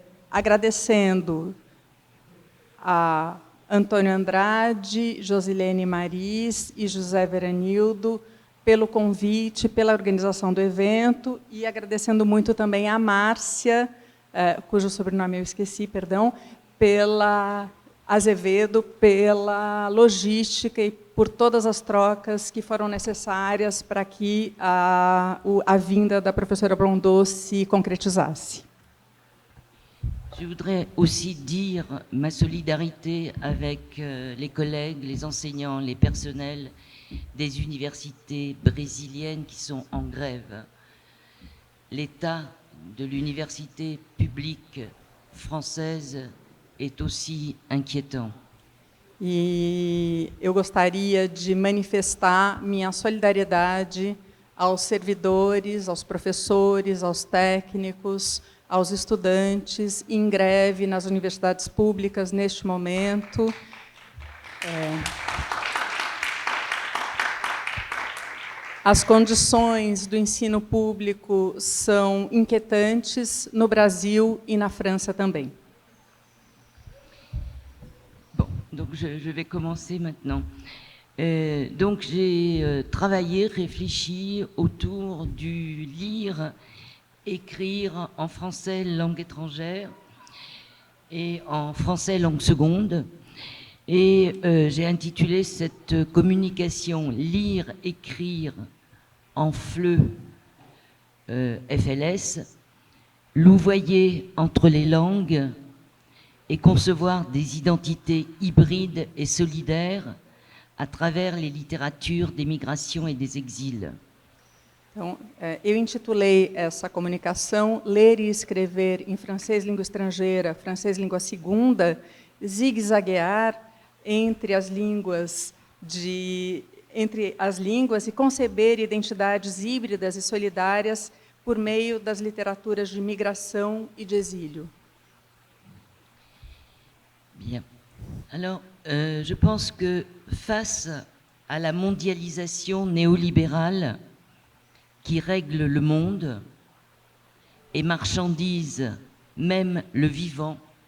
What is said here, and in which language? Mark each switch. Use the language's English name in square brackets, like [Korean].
[Portuguese] agradecendo a Antônio Andrade, Josilene Mariz e José Veranildo pelo convite, pela organização do evento, e agradecendo muito também a Márcia, cujo sobrenome eu esqueci, perdão, pela Azevedo, pela logística e por todas as trocas que foram necessárias para que a vinda da professora Blondeau se concretizasse. [French] Je voudrais aussi dire ma solidarité avec les collègues, les enseignants, les personnels des universités brésiliennes qui sont en grève. L'état de l'université publique française est aussi inquiétant. [Portuguese] E eu gostaria de manifestar minha solidariedade aos servidores, aos professores, aos técnicos aos estudantes em greve nas universidades públicas neste momento. As condições do ensino público são inquietantes no Brasil e na França também. [French] Bon, donc je vais commencer maintenant. Donc j'ai travaillé, réfléchi autour du lire, écrire en français langue étrangère et en français langue seconde. Et j'ai intitulé cette communication « Lire, écrire en FLE, FLS, louvoyer entre les langues et concevoir des identités hybrides et solidaires à travers les littératures des migrations et des exils ». [Portuguese] Então, eu intitulei essa comunicação Ler e Escrever em Francês Língua Estrangeira, Francês Língua Segunda, zigue-zaguear entre as línguas e conceber identidades híbridas e solidárias por meio das literaturas de migração e de exílio. [French] Bien. Alors, je pense que face à la mondialisation néolibérale qui règle le monde et marchandise même le vivant,